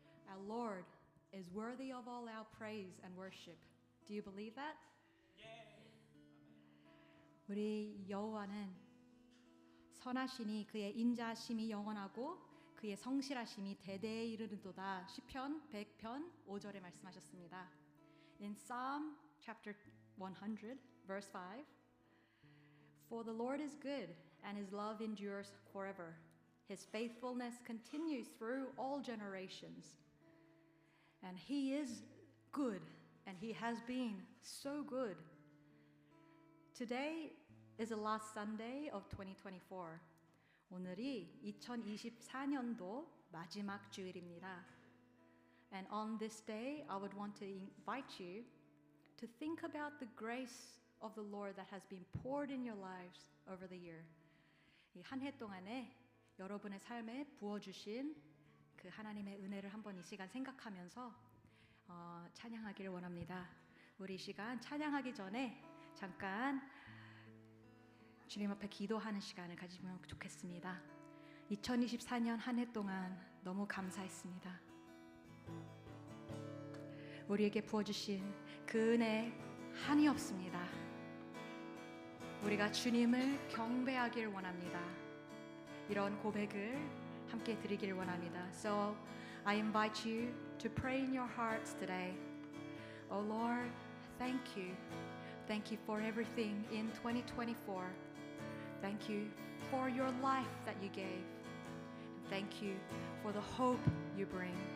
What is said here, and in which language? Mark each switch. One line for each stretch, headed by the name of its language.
English: Our Lord is worthy of all our praise and worship. Do you believe that?
Korean: 우리 여호와는 선하시니 그의 인자하심이 영원하고 그의 성실하심이 대대에 이르는도다. 시편 100편 5절에 말씀하셨습니다.
English: In Psalm chapter 100 verse 5 For the Lord is good and his love endures forever. His faithfulness continues through all generations. And he is good and he has been so good. Today is the last Sunday of 2024.
Korean: 오늘이 2024년도 마지막 주일입니다.
English: And on this day, I would want to invite you to think about the grace of the Lord that has been poured in your lives over the year.
Korean: 이 한 해 동안에 여러분의 삶에 부어주신 그 하나님의 은혜를 한번 이 시간 생각하면서 찬양하기를 원합니다. 우리 이 시간 찬양하기 전에 잠깐 주님 앞에 기도하는 시간을 가지면 좋겠습니다. 2024년 한 해 동안 너무 감사했습니다. 우리에게 부어주신 그 은혜 한이 없습니다. 우리가 주님을 경배하기를 원합니다. 이런 고백을 함께 드리기를 원합니다.
English: So I invite you to pray in your hearts today. Oh Lord, thank you. Thank you for everything in 2024. Thank you for your life that you gave. And thank you for the hope you bring.